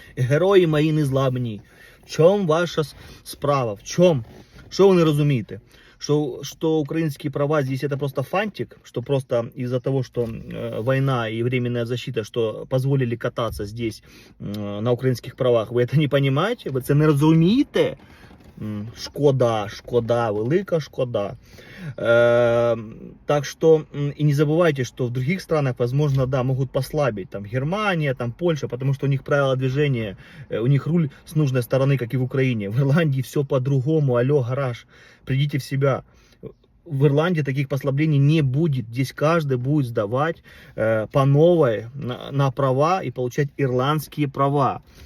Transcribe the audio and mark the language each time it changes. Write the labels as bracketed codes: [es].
[uk] Герої мої незламні. [ru] В чем ваша справа? В чем? Что вы не разумеете? Что украинские права здесь это просто фантик, что просто из-за того, что война и временная защита, что позволили кататься здесь на украинских правах, вы это не понимаете? Вы это не разумеете? [uk] Шкода, шкода, велика шкода. [ru] Так что и не забывайте, что в других странах, возможно, да, могут послабить. Там Германия, там Польша, потому что у них правила движения, у них руль с нужной стороны, как и в Украине. В Ирландии все по-другому. Алло, гараж, придите в себя. В Ирландии таких послаблений не будет. Здесь каждый будет сдавать по новой на права и получать ирландские права.